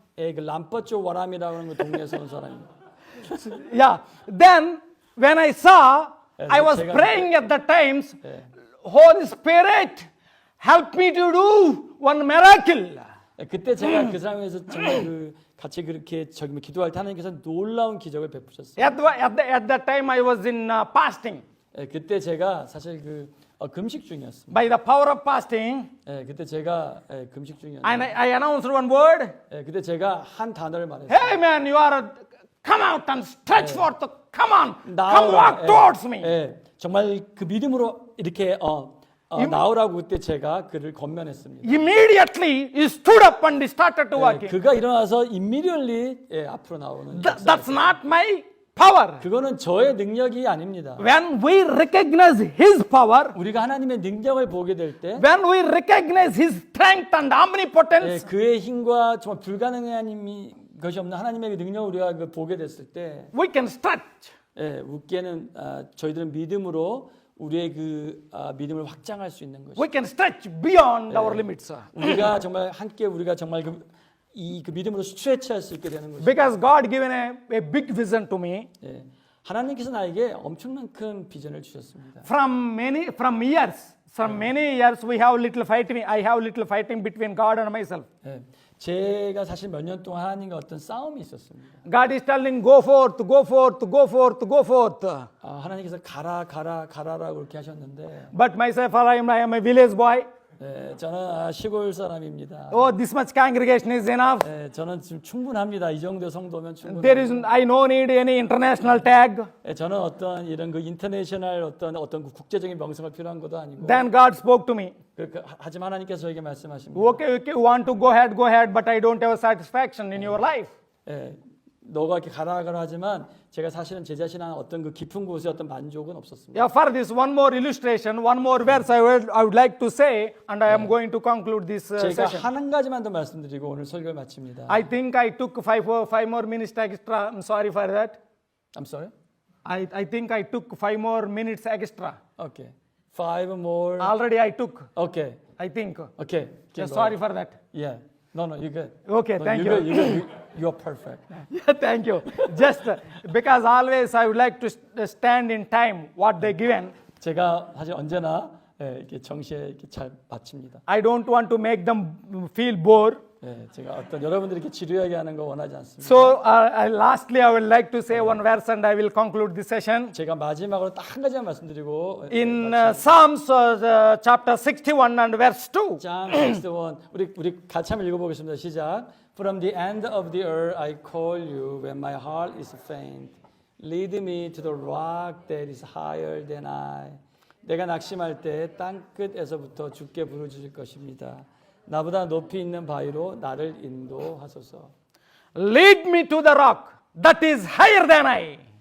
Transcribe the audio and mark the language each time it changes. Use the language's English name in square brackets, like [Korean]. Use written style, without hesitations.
[Korean] 그 람퍼조 와람이라고 하는 그 동네에서 온 사람입니다. [English] Yeah. Then when I saw, I was praying at the times, Holy Spirit, help me to do one miracle. [Korean] 그때 제가 그 상황에서 정말 같이 그렇게 기도할 때 하나님께서 놀라운 기적을 베푸셨어요. [English] At that time I was in fasting. [Korean] 그때 제가 사실 금식 중이었습니다. [English] By the power of fasting, [Korean] 그때 제가 금식 중이었는데 [English] and I announced one word. [Korean] 그때 제가 한 단어를 말했어요. [English] Hey man, you are come out and stretch forth. Come on, come [Korean] 나오라. [English] walk towards me. [Korean] 정말 그 믿음으로 이렇게 나오라고 그때 제가 그를 권면했습니다. [English] Immediately he stood up and he started to walk. [Korean] 그가 일어나서 [English] immediately [Korean] 앞으로 나오는. [English] That's not my power. [Korean] 그거는 저의 능력이 아닙니다. [English] When we recognize his power, [Korean] 우리가 하나님의 능력을 보게 될 때, [English] when we recognize his strength and omnipotence, [Korean] 그의 힘과 정말 불가능한 것이 없는 하나님의 능력을 우리가 보게 됐을 때, [English] we can stretch. [Korean] 웃게는 저희들은 믿음으로 우리의 믿음을 확장할 수 있는 것이죠. [English] We can stretch beyond our limits. [Korean] 우리가 정말 함께 우리가 정말 그 믿음으로 스트레치할 수 있게 되는 것이죠. [English] Because God given a big vision to me. [Korean] 하나님께서 나에게 엄청난 큰 비전을 주셨습니다. [English] From many years, we have little fighting. I have little fighting between God and myself. [Korean] 예, 제가 사실 몇 년 동안 하나님과 어떤 싸움이 있었습니다. [English] God is telling, go forth, go forth, go forth, go forth. [Korean] 하나님께서 가라라고 그렇게 하셨는데, [English] But myself, I am a village boy. [Korean] 저는 시골 사람입니다. [English] Oh, this much congregation is enough. [Korean] 저는 지금 충분합니다. 이 정도 성도면 [English] There [Korean] 충분합니다. [English] is, I no need any international tag. [Korean] 저는 어떤 이런 그 인터내셔널 어떤 그 국제적인 명성을 필요한 것도 아니고. [English] Then God spoke to me. [Korean] 하지만 하나님께서 저에게 말씀하십니다. [English] Okay, you want to go ahead, but I don't have satisfaction in your life. [Korean] 너가 이렇게 가라 하지만 제가 사실은 제 자신한 어떤 그 깊은 곳에 어떤 만족은 없었습니다. [English] Yeah, for this one more illustration, one more verse I would like to say, and I am going to conclude this [Korean] 제가 [English] session. [Korean] 한 가지만 더 말씀드리고 오늘 설교를 마칩니다. [English] I think I took five more minutes extra. I'm sorry for that. I'm sorry. I think I took 5 more minutes extra. Okay. 5 more. Already I took. Okay. I think. Okay. Yeah, sorry for that. Yeah. No, you good. Okay, No, thank you. you. Good. You're perfect. Yeah, thank you. Just because always I would like to stand in time what they given. [Korean] 제가 사실 언제나 이렇게 정시에 이렇게 잘 마칩니다. [English] I don't want to make them feel bored. [Korean] 제가 어떤 여러분들이 이렇게 지루하게 하는 거 원하지 않습니다. [English] So lastly, I would like to say one verse, and I will conclude this session. [Korean] 제가 마지막으로 딱 한 가지만 말씀드리고 [English] In Psalms chapter 61 and verse 2. [Korean] Psalm 61 우리 같이 한번 읽어보겠습니다. 시작. [English] From the end of the earth I call you when my heart is faint. Lead me to the rock that is higher than I. [Korean] 내가 낙심할 때 땅 끝에서부터 주께 부르짖을 것입니다. 나보다 높이 있는 바위로 나를 인도하소서. [English] Lead me to the rock that is higher than I.